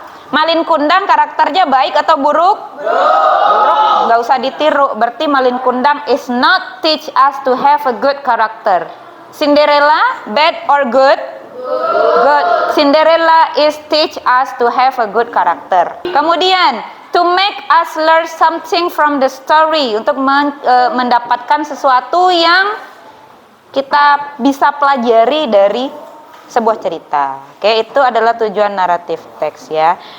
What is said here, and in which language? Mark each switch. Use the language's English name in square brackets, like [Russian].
[Indonesian] Malin Kundang karakternya baik atau buruk? Buruk. Gak usah ditiru. [English] Berarti Malin Kundang is not teach us to have a good character. Cinderella bad or good? Good. Cinderella is teach us to have a good character. [Indonesian] Kemudian to make us learn something from the story, untuk mendapatkan sesuatu yang kita bisa pelajari dari sebuah cerita. Oke, itu adalah tujuan naratif teks ya.